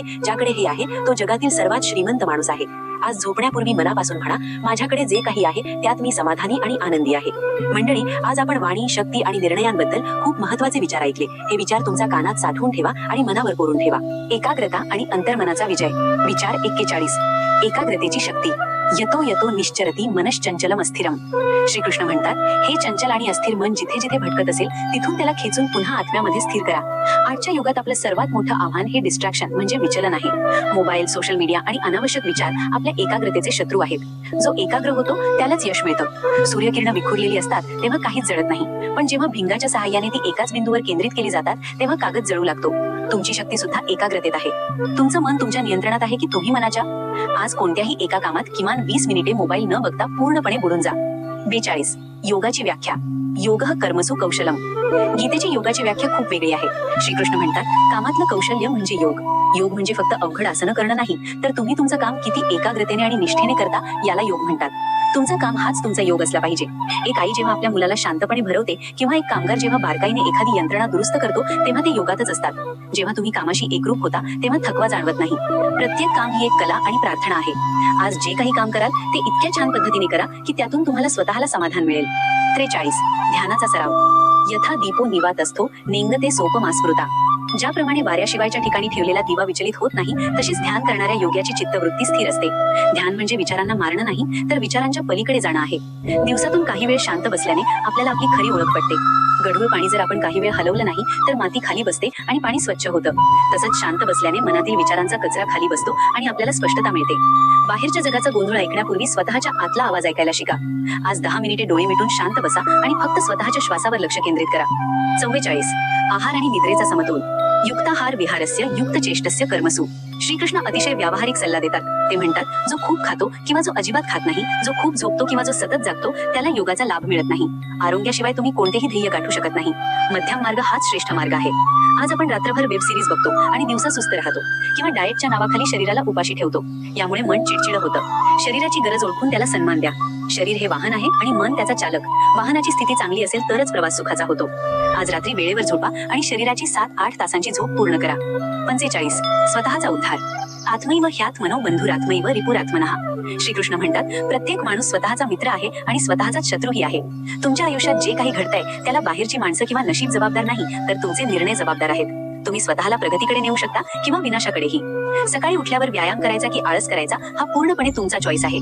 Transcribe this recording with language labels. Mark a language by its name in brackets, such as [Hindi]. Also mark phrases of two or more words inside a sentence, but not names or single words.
[Marathi] ज्याकडे हे आहे तो जगातील सर्वात श्रीमंत माणूस आहे. आज झोपण्यापूर्वी मनापासून म्हणा, माझ्याकडे जे काही आहे त्यात मी समाधानी आणि आनंदी आहे. मंडळी, आज आपण वाणी, शक्ती आणि निर्णयांबद्दल खूप महत्त्वाचे विचार ऐकले. हे विचार तुमच्या कानात साठवून ठेवा आणि मनावर कोरून ठेवा. एकाग्रता आणि अंतर्मनाचा विजय. विचार 41. एकाग्रतेची शक्ती. [Sanskrit] यतो यतो निश्चरती मनश्चंचलम अस्थिरम. [Marathi] श्रीकृष्ण म्हणतात, हे चंचल आणि अस्थिर मन जिथे जिथे भटकत असेल तिथून त्याला खेचून पुन्हा आत्म्यामध्ये स्थिर करा. आजच्या युगात आपलं सर्वात मोठं आव्हान हे डिस्ट्रॅक्शन म्हणजे विचलन आहे. मोबाईल, [English] social media [Marathi] आणि अनावश्यक विचार आपल्या एकाग्रतेचे शत्रू आहेत. जो एकाग्र होतो त्यालाच यश मिळतं. सूर्यकिरण विखुरलेली असतात तेव्हा काहीच जळत नाही, पण जेव्हा भिंगाच्या सहाय्याने ती एकाच बिंदूवर केंद्रित केली जातात तेव्हा कागद जळू लागतो. तुमची शक्ती सुद्धा एकाग्रतेत आहे. तुमचं मन तुमच्या नियंत्रणात आहे की तुम्ही मनाच्या? आज कोणत्याही एका कामात किमान 20 मिनिटे मोबाईल न बघता पूर्णपणे बुडून जा. 42. योगाची व्याख्या. [Sanskrit] योगः कर्मसु कौशलम. [Marathi] गीतेची योगाची व्याख्या खूप वेगळी आहे. श्रीकृष्ण म्हणतात, कामातलं कौशल्य म्हणजे योग. योग म्हणजे फक्त अवघड आसनं करणं नाही, तर तुम्ही तुमचं काम किती एकाग्रतेने आणि निष्ठेने करता याला योग म्हणतात. तुमचं काम हाच तुमचा योग असला पाहिजे. एक आई जेव्हा आपल्या मुलाला शांतपणे भरवते किंवा एक कामगार जेव्हा बारकाईने एखादी यंत्रणा दुरुस्त करतो तेव्हा ते योगातच असतात. जेव्हा तुम्ही कामाशी एकरूप होता तेव्हा थकवा जाणवत नाही. प्रत्येक काम ही एक कला आणि प्रार्थना आहे. आज जे काही काम कराल ते इतक्या छान पद्धतीने करा की त्यातून तुम्हाला स्वतःला समाधान मिळेल. 43. ध्यानाचा सराव. [Sanskrit] यथा दीपो निवातस्थो नेंगते सोपमास्मृता. [Marathi] ज्याप्रमाणे वाऱ्याशिवायच्या ठिकाणी ठेवलेला दिवा विचलित होत नाही, तशीच ध्यान करणाऱ्या योग्याची चित्तवृत्ती स्थिर असते. ध्यान म्हणजे विचारांना मारणं नाही, तर विचारांच्या पलीकडे जाणं आहे. दिवसातून काही वेळ शांत बसल्याने आपल्याला आपली खरी ओळख पडते. गढूळ पाणी जर आपण काही वेळ हलवलं नाही तर माती खाली बसते आणि पाणी स्वच्छ होतं. तसंच शांत बसल्याने मनातील विचारांचा कचरा खाली बसतो आणि आपल्याला स्पष्टता मिळते. बाहेरच्या जगाचा गोंधळ ऐकण्यापूर्वी स्वतःच्या आतला आवाज ऐकायला शिका. आज 10 मिनिटे डोळे मिटून शांत बसा आणि फक्त स्वतःच्या श्वासावर लक्ष केंद्रित करा. 44. आहार आणि निद्रेचा समतोल. [Sanskrit] युक्ताहार विहारस्य युक्त चेष्टस्य कर्मसु. [Marathi] श्रीकृष्ण अतिशय व्यावहारिक सल्ला देतात. ते म्हणतात, जो खूप खातो किंवा जो अजिबात खात नाही, जो खूप झोपतो किंवा जो सतत जागतो त्याला योगाचा लाभ मिळत नाही. आरोग्याशिवाय तुम्ही कोणतेही ध्येय गाठू शकत नाही. मध्यम मार्ग हाच श्रेष्ठ मार्ग आहे. आज आपण रात्रभर [English] web series [Marathi] बघतो आणि दिवसा सुस्त राहतो किंवा डाएटच्या नावाखाली शरीराला उपाशी ठेवतो. यामुळे मन चिडचिड होतं. शरीराची गरज ओळखून त्याला सन्मान द्या. शरीर हे वाहन आहे आणि मन त्याचा चालक. वाहनाची स्थिती चांगली असेल तरच प्रवास सुखाचा होतो. आज रात्री वेळेवर झोपा आणि शरीराची 7-8 तासांची झोप पूर्ण करा. 45. स्वतःचा उद्धार. [Sanskrit] आत्मैव ह्यात्मनो बंधुरात्मैव रिपुरात्मनः. [Marathi] श्रीकृष्ण म्हणतात, प्रत्येक माणूस स्वतःचा मित्र आहे आणि स्वतःचाच शत्रूही आहे. तुमच्या आयुष्यात जे काही घडतंय त्याला बाहेरची माणसं किंवा नशीब जबाबदार नाही, तर तुमचे निर्णय जबाबदार आहेत. तुम्ही स्वतःला प्रगतीकडे नेऊ शकता किंवा विनाशाकडेही. सकाळी उठल्यावर व्यायाम करायचा की आळस करायचा हा पूर्णपणे तुमचा चॉईस आहे.